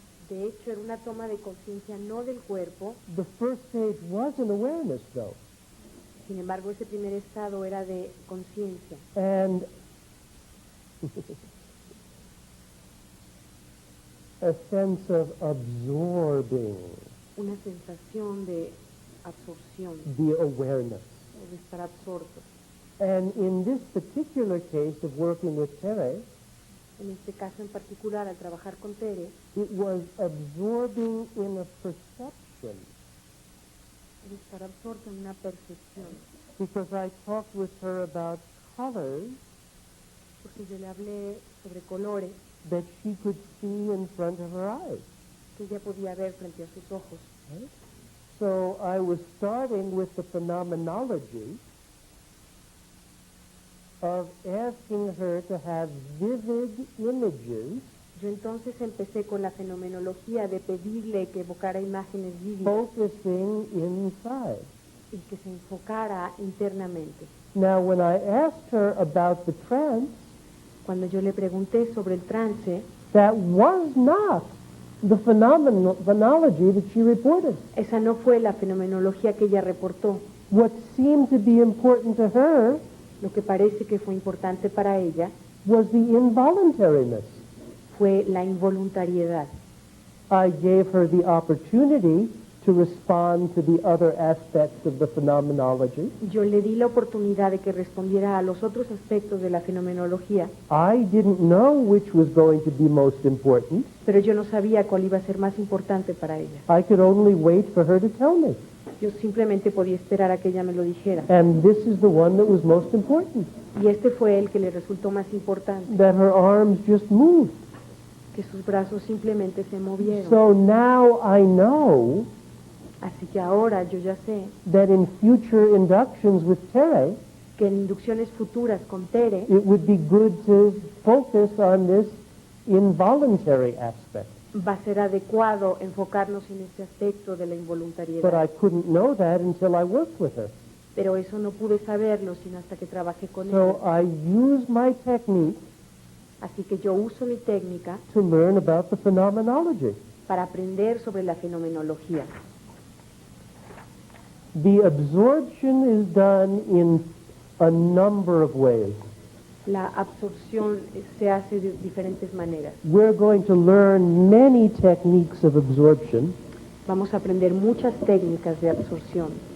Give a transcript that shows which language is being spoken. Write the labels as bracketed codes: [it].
[es] De hecho, era una toma de conciencia no del cuerpo. [en] The first stage was an awareness, though. [es] Sin embargo, ese primer estado era de conciencia. [en] And a sense of absorbing [es] Una sensación de absorción, [en] the awareness. [es] o de estar absorto. [en] And in this particular case of working with Tere, [es] En este caso en particular, al trabajar con Tere, [en] it was absorbing in a perception, [es] de estar absorto en una percepción. [en] because I talked with her about colors [es] Porque yo le hablé sobre colores [en] that she could see in front of her eyes. [es] que ella podía ver frente a sus ojos. [en] Right? So I was starting with the phenomenology of asking her to have vivid images [es] Yo entonces empecé con la fenomenología de pedirle que evocara imágenes vívidas [en] focusing inside. [es] y que se enfocara internamente. [en] Now, when I asked her about the trance, [es] Cuando yo le pregunté sobre el trance, [en] that was not the phenomenology that she reported. [es] esa no fue la fenomenología que ella reportó. [en] What seemed to be important to her [es] Lo que parece que fue importante para ella [en] was the involuntariness. [es] fue la involuntariedad. [en] I gave her the opportunity to respond to the other aspects of the phenomenology. [es] Yo le di la oportunidad de que respondiera a los otros aspectos de la fenomenología, [en] I didn't know which was going to be most important. [es] pero yo no sabía cuál iba a ser más importante para ella. [en] I could only wait for her to tell me. [es] Yo simplemente podía esperar a que ella me lo dijera. [en] And this is the one that was most important, [es] Y este fue el que le resultó más importante, [en] that her arms just moved. [es] que sus brazos simplemente se movieron. [en] So now I know [es] Así que ahora yo ya sé [en] that in future inductions with Tere, [es] que en inducciones futuras con Tere [en] it would be good to focus on this involuntary aspect. [es] va a ser adecuado enfocarnos en este aspecto de la [en] But I [es] involuntariedad. [en] couldn't know that until I worked with her. [es] Pero eso no pude saberlo sino hasta que trabajé con [en] So [es] ella. [en] I used my technique [es] Así que yo uso mi técnica [en] to learn about the phenomenology. [es] para aprender sobre la fenomenología. [en] The absorption is done in a number of ways. [es] La absorción se hace de diferentes maneras. [en] We're going to learn many techniques of absorption, [es] Vamos a aprender muchas técnicas de absorción.